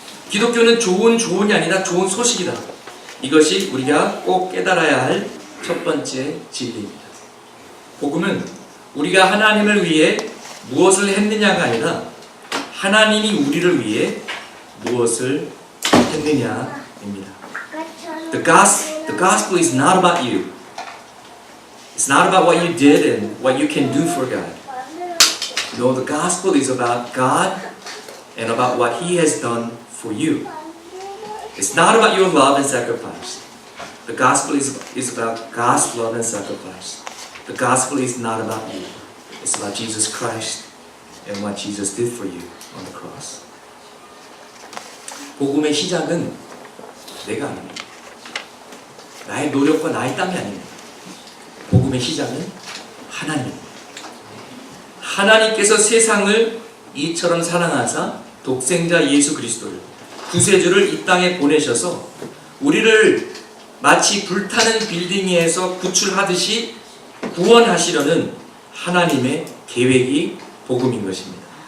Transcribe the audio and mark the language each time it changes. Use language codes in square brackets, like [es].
[ko] 기독교는 좋은 조언이 아니라 좋은 소식이다. 이것이 우리가 꼭 깨달아야 할 첫 번째 진리입니다. 복음은 우리가 하나님을 위해 무엇을 했느냐가 아니라 하나님이 우리를 위해 무엇을 했느냐입니다. [en] The gospel is not about you. It's not about what you did and what you can do for God. No, the gospel is about God and about what He has done for you. It's not about your love and sacrifice. The gospel is about God's love and sacrifice. The gospel is not about you. It's about Jesus Christ and what Jesus did for you on the cross. [ko] 복음의 시작은 내가 아닙니다. 나의 노력과 나의 땀이 아닙니다. 복음의 시작은 하나님입니다. 하나님께서 세상을 이처럼 사랑하사 독생자 예수 그리스도를 구세주를 이 땅에 보내셔서 우리를 마치 불타는 빌딩 위에서 구출하듯이 구원하시려는 하나님의 계획이 복음인 것입니다.